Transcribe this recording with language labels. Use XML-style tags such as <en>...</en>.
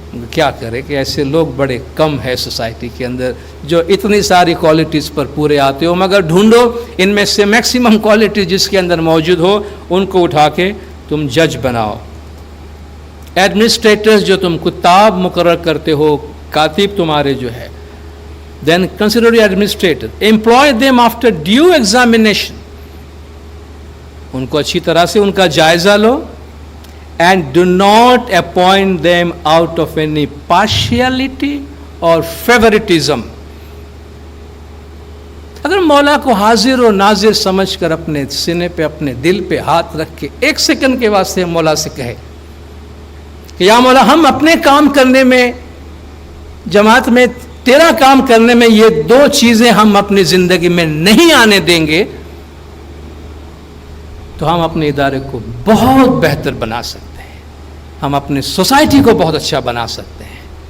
<ur>کیا کرے کہ ایسے لوگ بڑے کم ہیں سوسائٹی کے اندر جو اتنی ساری کوالٹیز پر پورے آتے ہو. مگر ڈھونڈو ان میں سے میکسیمم کوالٹی جس کے اندر موجود ہو ان کو اٹھا کے تم جج بناؤ. ایڈمنسٹریٹرز جو تم کتاب مقرر کرتے ہو, کاتب تمہارے جو ہے,</ur> <en>then consider the administrator. Employ them after due examination.</en> <ur>ان کو اچھی طرح سے ان کا جائزہ لو.</ur> <en>And do not appoint them out of any partiality or favoritism.</en> <ur>اگر مولا کو حاضر و ناظر سمجھ کر اپنے سینے پہ اپنے دل پہ ہاتھ رکھ کے ایک سیکنڈ کے واسطے مولا سے کہے کہ یا مولا ہم اپنے کام کرنے میں, جماعت میں تیرا کام کرنے میں یہ دو چیزیں ہم اپنی زندگی میں نہیں آنے دیں گے, تو ہم اپنے ادارے کو بہت بہتر بنا سکتے ہیں, ہم اپنے سوسائٹی کو بہت اچھا بنا سکتے ہیں.</ur>